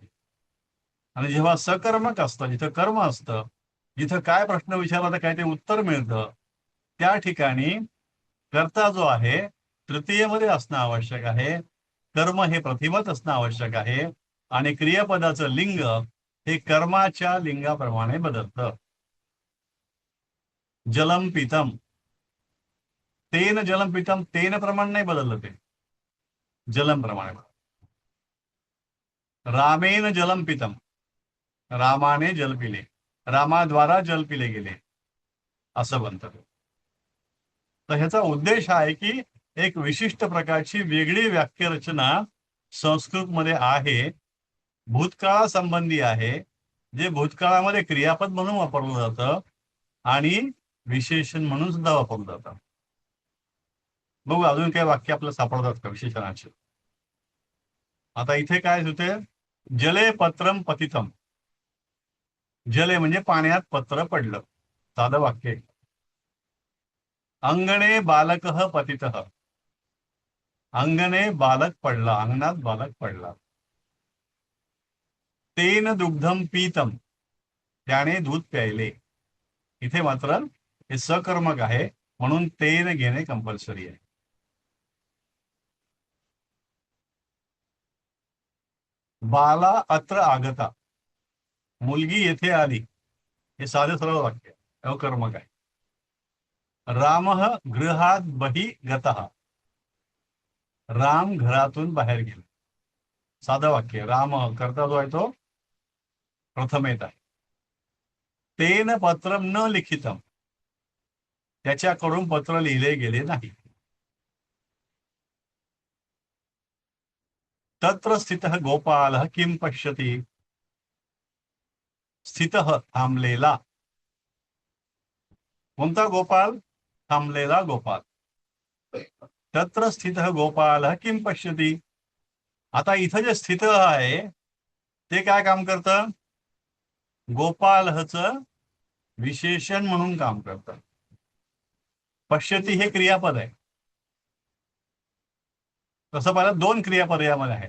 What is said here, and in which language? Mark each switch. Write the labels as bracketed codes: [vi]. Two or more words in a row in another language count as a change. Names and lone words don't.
[mr] आणि जेव्हा सकर्मक असतं, जिथं कर्म असतं, जिथं काय प्रश्न विचारला तर काय ते उत्तर मिळतं, त्या ठिकाणी कर्ता जो आहे तृतीयमध्ये असणं आवश्यक आहे. कर्म हे प्रथमेत असणं आवश्यक आहे आणि क्रियापदाचं लिंग हे कर्माच्या लिंगाप्रमाणे बदलतं. [sa] जलम पितम, तेन जलम पितम, [mr] तेन प्रमाण नाही बदललं, ते जलम प्रमाणे. [sa] रामेन जलम पितम, [mr] रामाने जल पिले, रामाद्वारा जल पिले गेले, असं बनतं. तर ह्याचा उद्देश आहे की एक विशिष्ट प्रकारची वेगळी वाक्यरचना संस्कृतमध्ये आहे, भूतकाळासंबंधी आहे, जे भूतकाळामध्ये क्रियापद म्हणून वापरलं जातं आणि विशेषण म्हणून सुद्धा वापरलं जातं. बघू अजून काही वाक्य आपल्याला सापडतात का विशेषणाचे. आता इथे काय होते, [sa] जले पत्रम पतितम. [mr] जले म्हणजे पाण्यात पत्र पडलं, साधं वाक्य. [sa] अंगणे बालकः पतितः, [mr] अंगणे बालक पडला, अंगणात बालक पडला. [sa] तेन दुग्धम पीतम, [mr] त्याने दूध प्यायले. इथे मात्र हे सकर्मक आहे म्हणून तेन घेणे कंपल्सरी आहे. [sa] बाला अत्र आगता, [mr] मुलगी येथे आली, हे साधे सरळ वाक्य अकर्मक आहे. [sa] रामः गृहात बहि गतः, [mr] राम घरातून बाहेर गेला, साधं वाक्य. राम करता जो आहे तो प्रथमेत आहे. [sa] तेन पत्रम न लिखितम, [mr] त्याच्याकडून पत्र लिहिले गेले नाही. [sa] तत्र स्थितः गोपालः किं पश्यति, स्थितः थांबलेला. [mr] कोणता गोपाल, थांबलेला गोपाल. [sa] तत्र स्थितः गोपालः किं पश्यति. [mr] आता इथं जे स्थित आहे ते काय काम करतं, गोपालचं विशेषण म्हणून काम करतं. पश्यती हे क्रियापद आहे. तसं पाहिलं दोन क्रियापद यामध्ये आहेत.